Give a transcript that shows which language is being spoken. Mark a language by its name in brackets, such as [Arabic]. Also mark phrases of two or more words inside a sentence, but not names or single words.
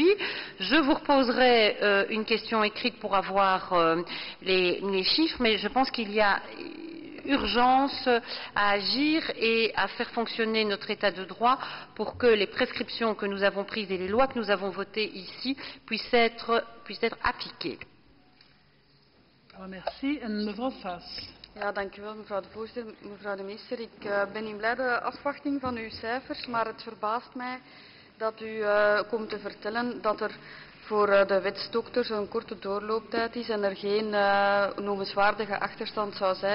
[French] Je vous reposerai une question écrite pour avoir les chiffres, mais je pense qu'il y a urgence à agir et à faire fonctionner notre état de droit pour que les prescriptions que nous avons prises et les lois que nous avons votées ici puissent être appliquées. Merci. [Dutch] En mevrouw Faes. Ja, dank u wel, mevrouw de voorzitter. Mevrouw de minister, ik ben in blijde afwachting van uw cijfers, maar het verbaast mij dat u komt te vertellen dat er voor de wetsdokters een korte doorlooptijd is en er geen noemenswaardige achterstand zou zijn.